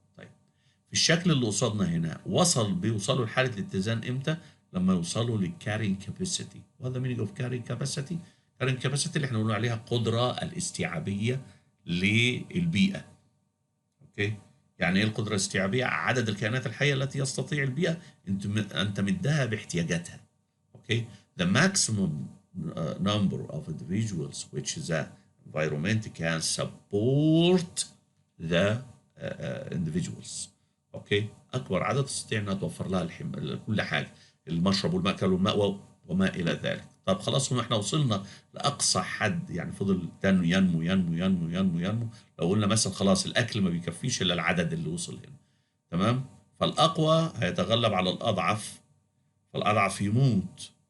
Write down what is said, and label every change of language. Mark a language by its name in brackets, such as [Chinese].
[Arabic] طيب في الشكل اللي قصادنا هنا بيوصلوا لحالة الاتزان امتى؟ لما يوصلوا للكارين كاباسيتي. وهذا مينينج اوف كارين كاباسيتي. كارين كاباسيتي اللي احنا بنقول عليها القدرة الاستيعابية للبيئة. اوكي، يعني ايه القدرة الاستيعابية؟ عدد الكائنات الحية التي يستطيع البيئة ان تمدها باحتياجاتها. [English] Okay, the maximum number of individuals which the environment can support the individuals. [Arabic] اوكي، اكبر عدد تستطيع انها توفر لها كل حاجه، المشرب والمأكل والمأوى وما الى ذلك. طب خلاص، احنا وصلنا لاقصى حد، يعني فضل ينمو ينمو ينمو ينمو ينمو. لو قلنا مثلا خلاص الاكل ما بيكفيش الا العدد اللي وصل هنا، تمام؟ فالاقوى هيتغلب على الاضعف، فالاضعف يموت.